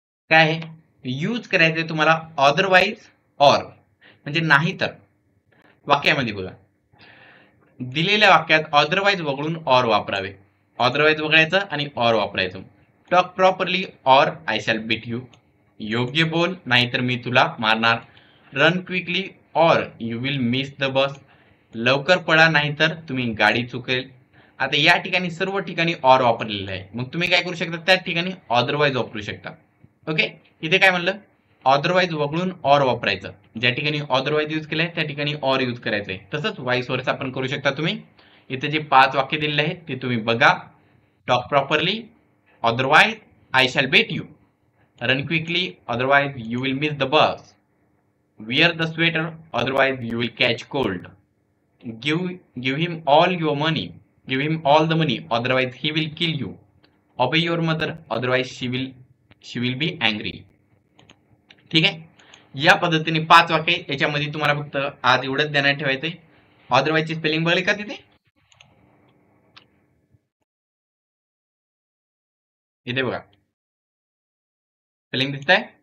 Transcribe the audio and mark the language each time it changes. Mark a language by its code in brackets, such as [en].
[mr] काय आहे? यूज करायचंय तुम्हाला अदरवाईज ऑर, म्हणजे नाही तर. वाक्यामध्ये बघा, दिलेल्या वाक्यात अदरवाईज वगळून ऑर वापरावे. अदरवाईज वगळायचं आणि ऑर वापरायचं. [en] Talk properly or I shall beat you. [mr] योग्य बोल नाहीतर मी तुला मारणार. [en] Run quickly or you will miss the bus. [mr] लवकर पळा नाहीतर तुम्ही गाडी चुकेल. आता या ठिकाणी सर्व ठिकाणी ऑर वापरलेलं आहे. मग तुम्ही काय करू शकता, त्या ठिकाणी अदरवाईज वापरू शकता. ओके. इथे काय म्हणलं? अदरवाईज वगळून ऑर वापरायचं. ज्या ठिकाणी अदरवाईज यूज केलंय त्या ठिकाणी ऑर यूज करायचंय. तसंच वाईस वर्सा आपण करू शकता तुम्ही. इथे जे 5 वाक्य दिलेले आहेत ते तुम्ही बघा. [en] Talk properly, otherwise I shall beat you. Run quickly, otherwise you will miss the bus. Wear the sweater, otherwise you will catch cold. Give him all your money. Give him all the money, otherwise he will kill you. Obey your mother, otherwise she will be angry. [mr] ठीक आहे. या पद्धतीने 5 वाक्य. याच्यामध्ये तुम्हाला फक्त आज एवढंच ध्यानात ठेवायचंय. अदरवाईज ची स्पेलिंग बघली का तिथे? इथे बघा स्पेलिंग दिसत आहे.